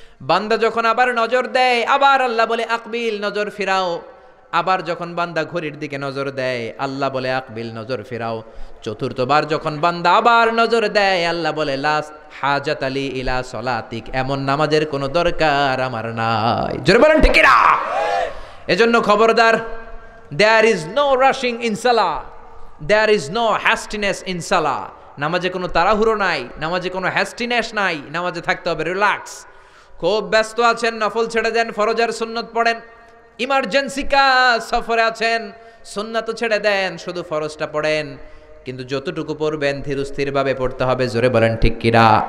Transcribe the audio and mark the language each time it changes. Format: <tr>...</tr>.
<bn>বান্দা যখন আবার নজর দেয়, আবার আল্লাহ বলে আকবিল, নজর ফিরাও। আবার যখন বান্দা ঘড়ির দিকে নজর দেয়, আল্লাহ বলে আকবিল, নজর ফিরাও। চতুর্থবার যখন বান্দা আবার নজর দেয়, আল্লাহ বলে</bn> <ar>লাস্ট হাজাত আলী ইলা সলাতিক,</ar> <bn>এমন নামাজের কোনো দরকার আমার নাই। জোরে বলেন ঠিক না? এজন্য খবরদার,</bn> <en>there is no rushing in salah, there is no hastiness in salah।</en> <bn>নামাজে কোনো তাড়াহুড়ো নাই, নামাজে কোনো হ্যাস্টিনেস নাই, নামাজে থাকতে হবে রিল্যাক্স। খুব ব্যস্ত আছেন, নফল ছেড়ে দেন, ফরজ আর সুন্নত পড়েন। ইমার্জেন্সি কাজ, সফরে আছেন, সুন্নাত ছেড়ে দেন, শুধু ফরজটা পড়েন। কিন্তু যতটুকু পড়বেন ধীরস্থিরভাবে পড়তে হবে। জোরে বলেন ঠিক কিনা?</bn>